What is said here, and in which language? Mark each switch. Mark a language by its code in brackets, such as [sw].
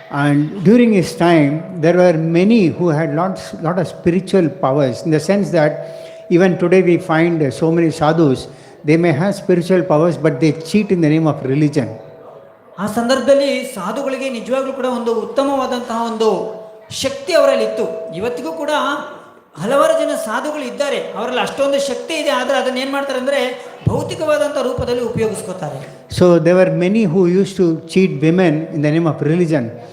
[en] And during his time, there were many who had lot of spiritual powers, in the sense that even today we find so many sadhus, they may have spiritual powers, but they cheat in the name of religion. [kn] ಆ ಸಂದರ್ಭದಲ್ಲಿ ಸಾಧುಗಳಿಗೆ ನಿಜವಾಗ್ಲೂ ಕೂಡ ಒಂದು ಉತ್ತಮವಾದಂತಹ ಒಂದು ಶಕ್ತಿ ಅವರಲ್ಲಿ ಇತ್ತು. ಇವತ್ತಿಗೂ ಕೂಡ ಹಲವಾರು ಜನ ಸಾಧುಗಳು ಇದ್ದಾರೆ, ಅವರಲ್ಲಿ ಅಷ್ಟೊಂದು ಶಕ್ತಿ ಇದೆ, ಆದರೆ ಅದನ್ನ ಏನು ಮಾಡ್ತಾರೆ ಅಂದರೆ ಭೌತಿಕವಾದಂಥ ರೂಪದಲ್ಲಿ ಉಪಯೋಗಿಸ್ಕೋತಾರೆ. [en] So there were many who used to cheat women in the name of religion.